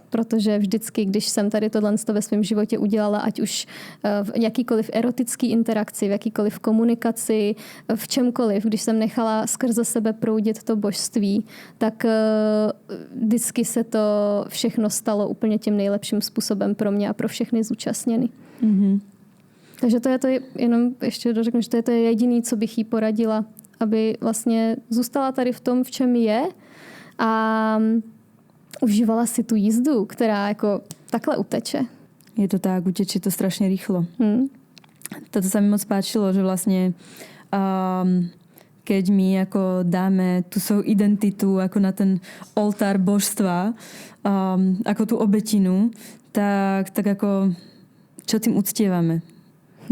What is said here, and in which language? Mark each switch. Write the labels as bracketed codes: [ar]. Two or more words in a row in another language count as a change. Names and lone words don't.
[cs] Protože vždycky, když jsem tady tohle ve svém životě udělala, ať už v jakýkoliv erotický interakci, v jakýkoliv komunikaci, v čemkoliv, když jsem nechala skrze sebe proudit to božství, tak vždycky se to všechno stalo úplně tím nejlepším způsobem pro mě a pro všechny zúčastněny. Takže to je jenom ještě dořeknu, že to je jediný, co bych jí poradila, aby vlastně zůstala tady v tom, v čem je a užívala si tu jízdu, která jako takhle uteče. [sk] Je to tak, utečie to strašne rýchlo. Toto sa mi moc páčilo, že vlastne keď my ako dáme tú svoju identitu ako na ten oltár božstva, ako tú obetinu, tak ako čo tým uctievame?